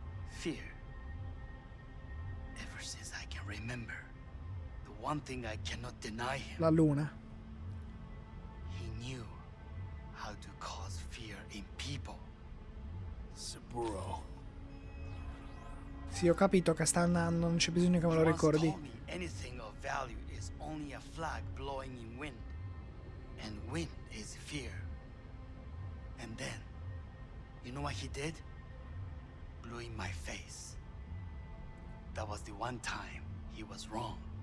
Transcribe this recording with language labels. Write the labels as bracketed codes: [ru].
[en] Fear. Ever since I can remember, the one thing I cannot deny him. [it] La luna. [en] He knew how to cause fear in people. Saburo. [it] Sì, ho capito che sta andando, non c'è bisogno che me lo ricordi. [en] He once told me anything of value is only a flag blowing in wind. And wind is fear. And then, you know what he did? Blew in my face. That was the one time he was wrong.